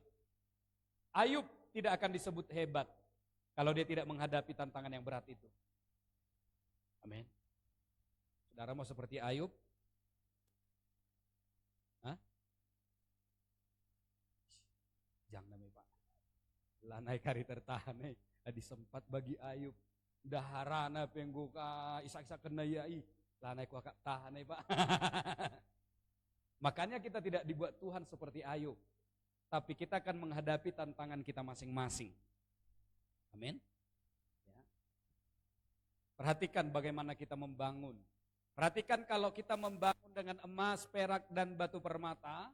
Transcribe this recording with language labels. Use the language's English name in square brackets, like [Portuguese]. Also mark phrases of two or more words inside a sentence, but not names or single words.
[Indonesian] Ayub tidak akan disebut hebat kalau dia tidak menghadapi tantangan yang berat itu. Amin. Saudara mau seperti Ayub? Hah? Jangan namanya Pak. [Batak Karo] Lanai kari tertahan adi sempat bagi Ayub. Daharana pengguka isak-isak kena yai. Lanai kuakak tahan Pak. [Indonesian] Makanya kita tidak dibuat Tuhan seperti Ayub. Tapi kita akan menghadapi tantangan kita masing-masing. Amin. Ya. Perhatikan bagaimana kita membangun. Perhatikan kalau kita membangun dengan emas, perak, dan batu permata.